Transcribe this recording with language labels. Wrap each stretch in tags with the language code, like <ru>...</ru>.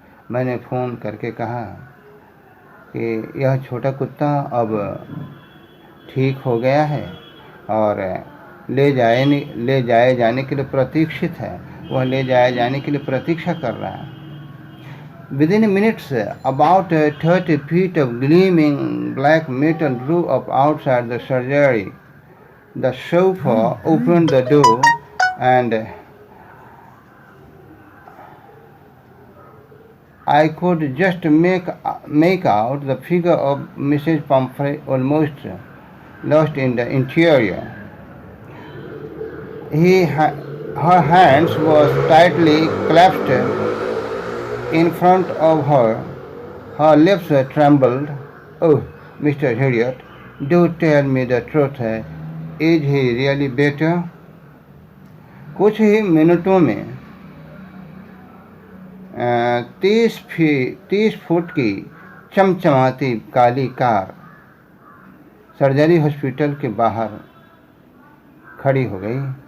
<hi>मैंने फ़ोन करके कहा कि यह छोटा कुत्ता अब ठीक हो गया है और ले जाए जाने के लिए प्रतीक्षित है, वह ले जाए जाने के लिए प्रतीक्षा कर रहा है।</hi> <en>Within minutes, about 30 feet of gleaming black metal drew up outside the surgery. The chauffeur opened the door and I could just make out the figure of Mrs. Pumphrey almost lost in the interior. Her hands were tightly clasped in front of her. Her lips trembled. "Oh, Mr. Harriot, do tell me the truth. Is he really better?"</en> <hi>कुछ ही मिनटों में 30 foot की चमचमाती काली car surgery hospital के बाहर खड़ी हो गई।</hi>